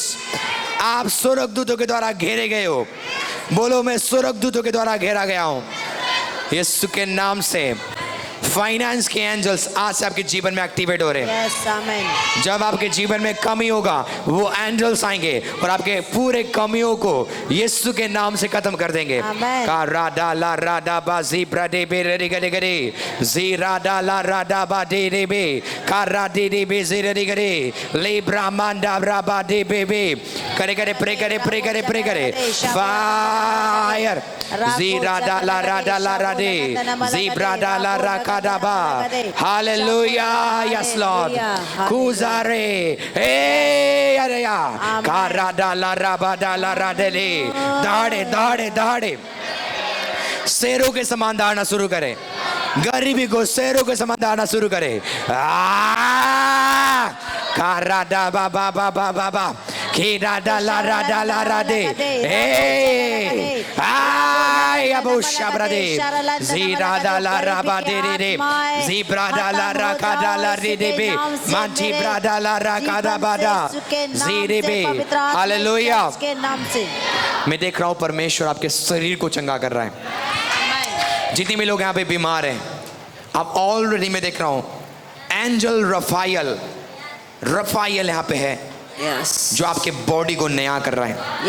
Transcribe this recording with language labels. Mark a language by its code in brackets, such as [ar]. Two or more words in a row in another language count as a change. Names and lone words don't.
[hi] आप स्वर्गदूतों के द्वारा घेरे गए हो। बोलो मैं स्वर्गदूतों के द्वारा घेरा गया हूं। यीशु के नाम से फाइनेंस के एंजल्स आज से आपके जीवन में एक्टिवेट हो रहे हैं। [en] Yes amen. [hi] जब आपके जीवन में कमी होगा वो एंजल्स आएंगे और आपके पूरे कमियों को यीशु के नाम से खत्म कर देंगे। आमीन। का राडा ला राडा बा जी ब्रडे बे रे गरे गरे जी राडा ला राडा बा दे रे बे का राडे दे बे जी रे गरे ले ब्रह्मांडा ब्राबा दे बे बे करे करे प्रे करे प्रे करे प्रे करे फायर जी राडा ला राडे जी ब्राडा ला राका Hallelujah. [en] Yes, Lord. Kuzare. Hey, Araya. Karada la rabada la radele. [hi] दाड़े दाड़े शेरों के समान दौड़ना शुरू करे। गरीबी को शेरों के समान दौड़ना शुरू करे। काराडा बाबा बाबा बाबा खीराडा ला राडा ला राडे ए आई अबो शाब्रादे जीराडा ला राबा दे रे जीब्राडा ला राकाडा ला रे दे बे मांची ब्राडा ला राकाडा बाडा जीरे बे हालेलुया। के नाम से मैं देख रहा हूँ परमेश्वर आपके शरीर को चंगा कर रहा है। जितने भी लोग यहाँ पे बीमार हैं, आप ऑलरेडी मैं देख रहा हूँ एंजल रफायल यहाँ पे है। यस जो आपके बॉडी को नया कर रहा है।